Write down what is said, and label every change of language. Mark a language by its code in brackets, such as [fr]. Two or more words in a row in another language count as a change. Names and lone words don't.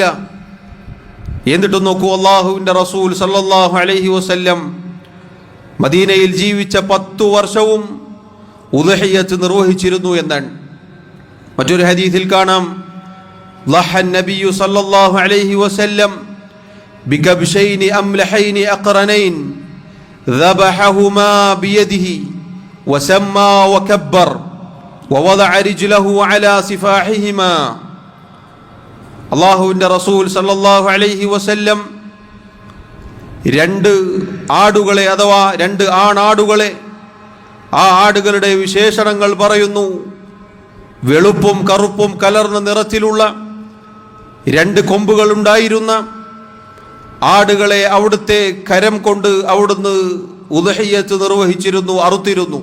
[ml] എന്നിട്ടും നോക്കൂ, അല്ലാഹുവിൻ്റെ റസൂൽ [ar] صلى الله عليه وسلم [ml] മദീനയിൽ ജീവിച്ച 10 വർഷവും ഉദ്ഹിയ്യത്ത് നിർവഹിച്ചിരുന്നു എന്നാണ്. മറ്റൊരു ഹദീസിൽ കാണാം, [ar] ضحى النبي صلى الله عليه وسلم بكبشين أملحين أقرنين ذبحهما بيده وسمى وكبر ووضع رجله على صفاحهما. [ml] അല്ലാഹുവിൻ്റെ റസൂൽ [ar] صلى الله عليه وسلم [ml] 2 ആടുകളെ അഥവാ 2 ആണാടുകളെ, ആ ആടുകളുടെ വിശേഷണങ്ങൾ പറയുന്നു. വെളുപ്പും കറുപ്പും കലർന്ന നിറത്തിലുള്ള 2 കൊമ്പുകൾ ഉണ്ടായിരുന്ന ആടുകളെ അവിടുത്തെ കരം കൊണ്ട് അവിടുന്ന് ഉദ്ഹിയ്യത്ത് നിർവഹിച്ചിരുന്നു, അറുത്തിരുന്നു.